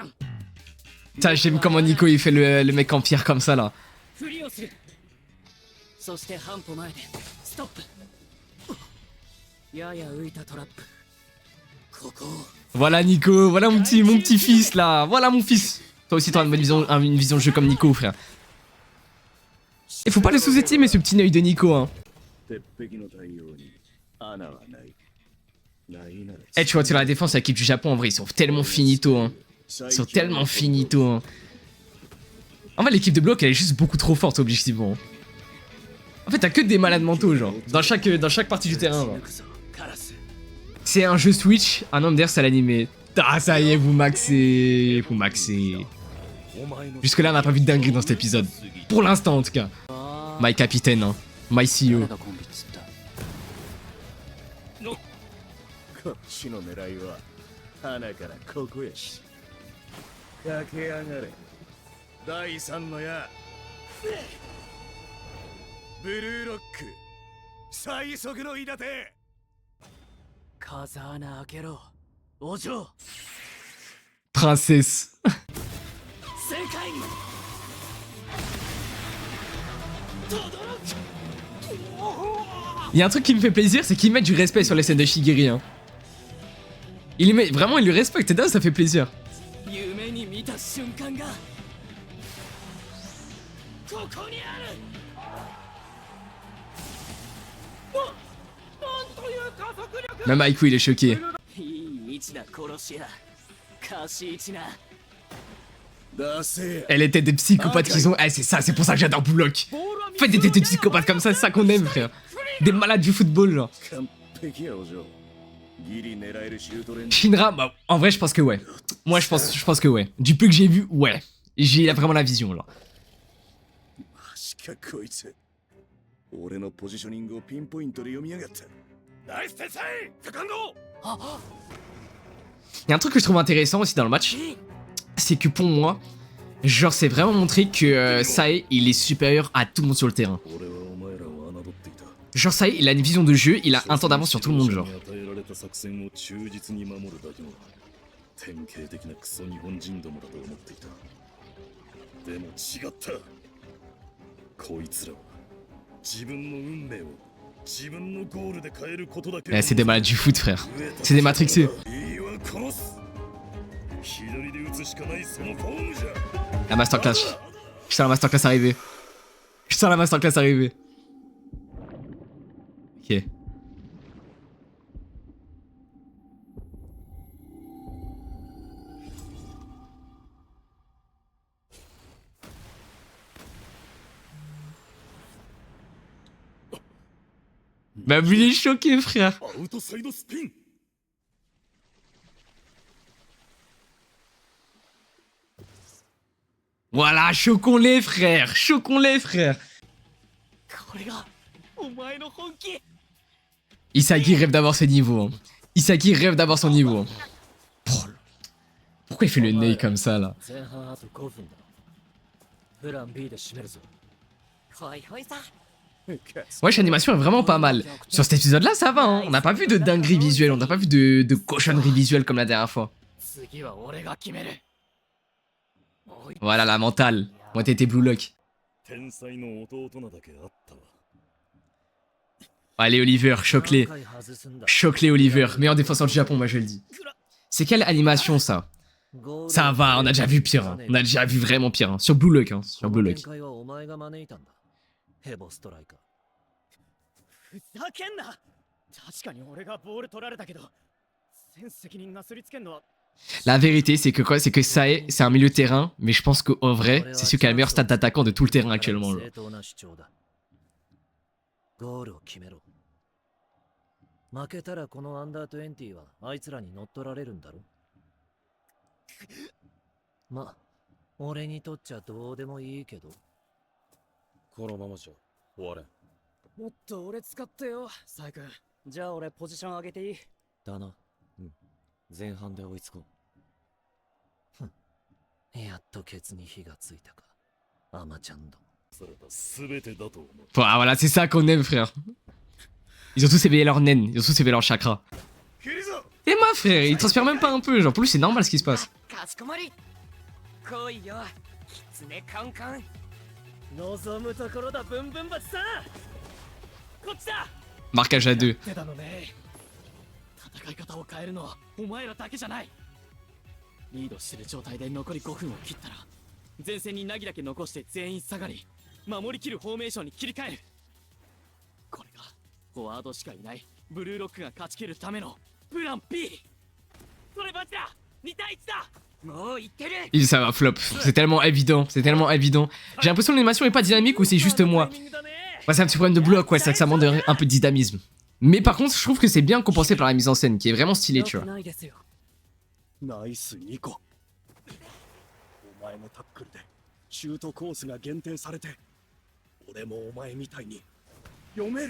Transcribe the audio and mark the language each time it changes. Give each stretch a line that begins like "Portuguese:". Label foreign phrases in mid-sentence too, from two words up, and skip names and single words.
French: Putain, j'aime comment Nico il fait le mec en pierre comme ça là.
Japanese: そして半歩前でストップ。やや浮いたトラップ。ここ。
French: Voilà Nico, voilà mon petit fils là, voilà mon fils. Toi aussi t'as une vision de jeu comme Nico frère. Et faut pas le sous-estimer ce petit œil de Nico hein. Eh tu vois tu la défense l'équipe du Japon en vrai ils sont tellement finito hein. Ils sont tellement finito hein. En fait l'équipe de bloc elle est juste beaucoup trop forte objectivement. En fait t'as que des malades mentaux genre, dans chaque partie du terrain genre. C'est un jeu Switch, un homme d'air c'est l'animé. Ah ça y est vous maxez, vous maxez. Jusque là on n'a pas vu de dinguerie dans cet épisode. Pour l'instant en tout cas. My capitaine hein, my CEO.
Japanese: こっちの狙いは花からここやし駆け上がれ第三の矢ブルーロック最速の韋立て風穴開けろお嬢 Princesse. 世界に轟く
French: Il y a un truc qui me fait plaisir, c'est qu'ils mettent du respect sur les scènes de Shigiri hein. Vraiment il le respecte, et là ça fait plaisir.
Japanese: 夢に見た瞬間がここにある
French: Même Aiku il est choqué.
Japanese: いい位置だ殺し屋貸し位置な出せ
French: Elle était des psychopathes qu'ils ont. Eh, c'est ça, c'est pour ça que j'adore Bullock. Faites des psychopathes comme ça, c'est ça qu'on aime, frère. Des malades du football, genre.
Japanese: 完璧やお嬢ギリ狙えるシュートレンジ
French: Shinra, bah, en vrai, je pense que ouais. Moi, je pense que ouais. Du peu que j'ai vu, ouais. J'ai vraiment la vision, là.
Japanese: マジかこいつ俺のポジショニングをピンポイントで読みやがったナイス天才セカンド
French: Il y a un truc que je trouve intéressant aussi dans le match. C'est que pour moi, genre, c'est vraiment montré que Sae, il est supérieur à tout le monde sur le terrain.
Japanese: 俺はお前らを侮っていた
French: Genre, Sae, il a une vision de jeu, il a un temps d'avance sur tout le monde, genre.
Japanese: 与えられた作戦を忠実に守るだけの典型的なクソ日本人どもだと思っていたでも違ったこいつらは自分の運命を自分のゴールで変えることだけ
French: Eh, c'est des malades du foot, frère. C'est des matrixés.
Japanese: いいわ殺す左で打つしかないそのフォームじゃ
French: La masterclass. Je sens la masterclass arriver. Je sens la masterclass arriver. Ok. Bah, il est choqué, frère.
Japanese: アウトサイドスピン
French: Voilà, choquons-les, frère. Choquons-les, frère.
Japanese: これがお前の本気
French: Isagi rêve d'avoir ce niveau. Hein. Isagi rêve d'avoir son niveau. Hein. Oh, pourquoi il fait le nez comme ça, là?
Japanese: 前半あと5分だプラン B で締めるぞほいほいさ
French: Wesh, l'animation est vraiment pas mal. Sur cet épisode-là, ça va, hein. On n'a pas vu de dinguerie visuelle, on n'a pas vu de cochonnerie visuelle comme la dernière fois.
Japanese: 次は俺が決める
French: Voilà, la mentale. Moi, t'étais Blue Lock.
Japanese: 天才の弟なだけあったわ
French: Allez, Oliver, choque-les.
Japanese: 何回外すんだ
French: Choque-les, Oliver. Meilleur défenseur du Japon, moi, je le dis. C'est quelle animation, ça? Ça va, on a déjà vu pire. Hein. On a déjà vu vraiment pire. Hein. Sur Blue Lock, hein. Sur Blue Lock.
Japanese: 展開はお前が招いたんだヘボストライカーふざけんな確かに俺がボール取られたけど全責任なすりつけんのは
French: La vérité, c'est que quoi? C'est que Sae, c'est un milieu de terrain, mais je pense qu'en vrai, c'est celui qui a le meilleur stade d'attaquant de tout le terrain actuellement. Là.
Japanese: 正当な主張だゴールを決めろ負けたらこのアンダー20はあいつらに乗っ取られるんだろま、俺にとっちゃどうでもいいけどこのままじゃ終われんもっと俺使ってよサイ君じゃあ俺ポジション上げていいだなうん前半で追いつこうやっとケツに火がついたかアマちゃんどされた全てだと思う
French: Voilà, c'est ça qu'on aime, frère. Ils ont tous éveillé leur naine, ils ont tous éveillé leur chakra.
Japanese: 切るぞ
French: Et moi, frère, il transpire même pas un peu. Genre, pour lui, c'est normal ce qui se passe.
Japanese: かしこまり来いよキツネカンカン望むところだブンブンバチさんこっちだ
French: Marquage à 2.
Japanese: 手だのね戦い方を変えるのはお前らだけじゃないリードしてる状態で残り5分を切ったら前線にナギだけ残して全員下がり守りきるフォーメーションに切り替えるこれがフォワードしかいないブルーロックが勝ち切るためのプラン B それバチだ2対1だもう言ってる
French: Il ça va flop. C'est tellement évident. C'est tellement évident. J'ai l'impression que l'animation est pas dynamique ou c'est juste moi. Ouais, c'est un petit problème de bloc, ouais, c'est vrai que ça manque un peu de dynamisme. Mais par contre, je trouve que c'est bien compensé par la mise en scène, qui est vraiment stylée, tu vois.
Japanese: ナイスニコお前のタックルでシュートコースが限定されて俺もお前みたいに読める